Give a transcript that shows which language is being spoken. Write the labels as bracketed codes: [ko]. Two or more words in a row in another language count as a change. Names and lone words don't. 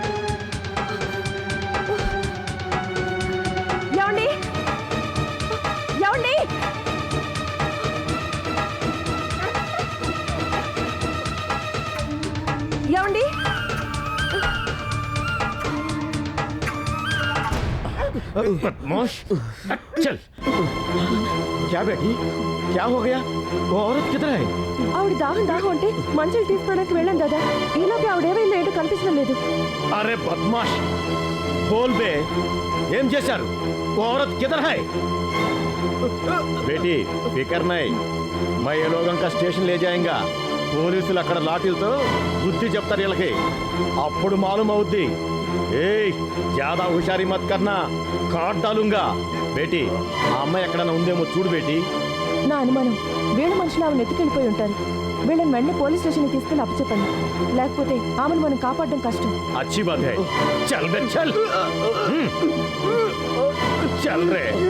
[te] ఏమండి ఏమండి ఏమండి [hi] बदमाश चल। क्या बेटी क्या हो गया? वो औरत किधर है? [te] ఆవిడ దాహం దాహం అంటే మంచులు తీసుకోవడానికి వెళ్ళాం కదా. ఈలోపు ఆవిడ ఏమైందో ఏంటో కనిపించడం లేదు. [hi] अरे बदमाश बोल बे [te] ఏం చేశారు? [hi] वो औरत किधर है? बेटी फिक्र नहीं, मैं ये लोगों का स्टेशन ले जाएगा. [te] పోలీసులు అక్కడ లాఠీలతో బుద్ధి చెప్తారు వీళ్ళకి. అప్పుడు మాలూమ్ అవుద్ది. ఏయ్ [hi] ज़्यादा होशियारी मत करना, काट डालूँगा. [te] బేటీ ఆ అమ్మాయి ఎక్కడైనా ఉందేమో చూడు బేటీ. నా అనుమానం వీళ్ళ మనుషులు ఆమెను ఎత్తుకెళ్ళిపోయి ఉంటారు. వీళ్ళని వెంటనే పోలీస్ స్టేషన్కి తీసుకెళ్ళి అప్పచెప్పండి. లేకపోతే ఆమెను మనం కాపాడడం కష్టం. [hi] अच्छी बात है, चल बे चल. चल रे.